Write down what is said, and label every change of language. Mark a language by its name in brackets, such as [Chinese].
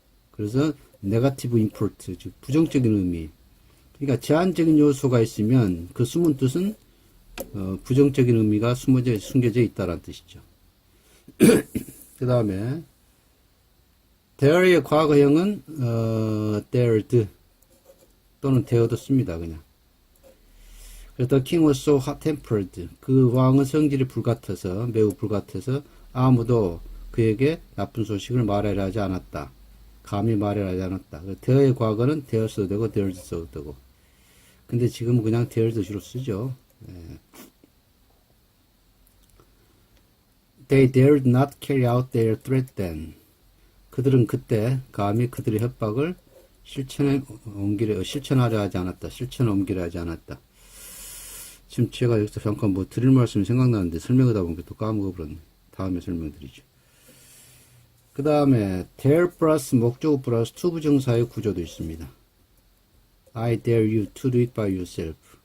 [Korean] 그래서 negative import, 즉 부정적인 의미. 그러니까 제한적인 요소가 있으면 그 숨은 뜻은 부정적인 의미가 숨겨져 있다는 뜻이죠. 그 다음에 dare의 과거형은 dared 또는 dared 씁니다. 그냥. 그래서 [English] the king was so hot-tempered. [Korean] 그 왕은 성질이 매우 불같아서 아무도 그에게 나쁜 소식을 말하려 하지 않았다. 감히 말하려 하지 않았다. dare의 과거는 dare 써도 되고 dared 써도 되고. 근데 지금은 그냥 dared 주로 쓰죠. 네. [English] They dared not carry out their threat then. [Korean] 그들은 그때 감히 그들의 협박을 실천하려 하지 않았다. 실천에 옮기려 하지 않았다. 지금 제가 여기서 잠깐 드릴 말씀이 생각나는데 설명하다 보니까 또 까먹어버렸네. 다음에 설명드리죠. 그 다음에 dare 플러스 목적어 플러스 to 부정사의 구조도 있습니다. [English] I dare you to do it by yourself.